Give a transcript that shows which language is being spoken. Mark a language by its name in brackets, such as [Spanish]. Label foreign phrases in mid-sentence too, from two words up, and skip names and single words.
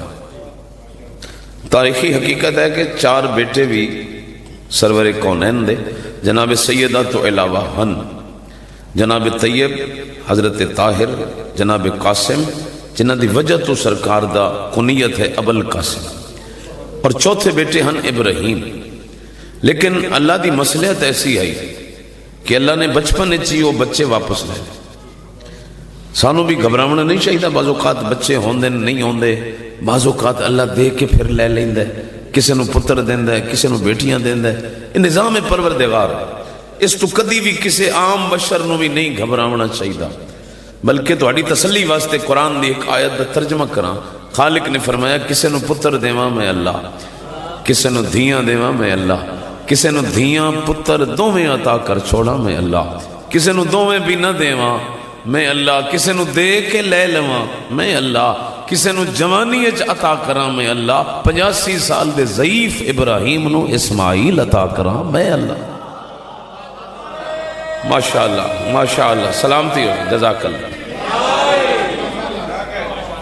[Punjabi] تاریخی حقیقت ہے کہ 4 بیٹے بھی سرور کونین دے جناب سیدہ تو علاوہ ہن، جناب طیب، حضرت طاہر، جناب قاسم، جنہ دی وجہ تو سرکار دا کنیت ہے ابو القاسم، اور چوتھے بیٹے ہن ابراہیم۔ لیکن اللہ دی مصلحت ایسی آئی کہ اللہ نے بچپن چی وہ بچے واپس لے لے۔ سانو بھی گھبراونا نہیں چاہیے، بعض اوقات بچے ہوندے نہیں ہوندے، بعض اوقات اللہ دے کے پھر لے لیندے، کسے نو پتر دیندے، کسے نو بیٹیاں دیندے، یہ نظام پروردگار ہے۔ اس تو کدی بھی کسے عام بشر نو بھی نہیں گھبراونا چاہیے، بلکہ تہاڈی تسلی واسطے قرآن دی ایک آیت دا ترجمہ کراں۔ خالق نے فرمایا کسے نو پتر دیواں میں اللہ، کسے نو دھیاں دیواں میں اللہ، کسے نو دھیاں پتر دوویں عطا کر چھوڑا میں اللہ، کسے نو دوویں بھی نہ دیواں میں اللہ، کسے نو دے کے لے لواں میں اللہ، کسے نو جوانی عطا کراں میں اللہ، 85 سال دے ضعیف ابراہیم نو اسماعیل عطا کراں میں اللہ۔ ماشاءاللہ ماشاءاللہ، سلامتی ہو، جزاک اللہ۔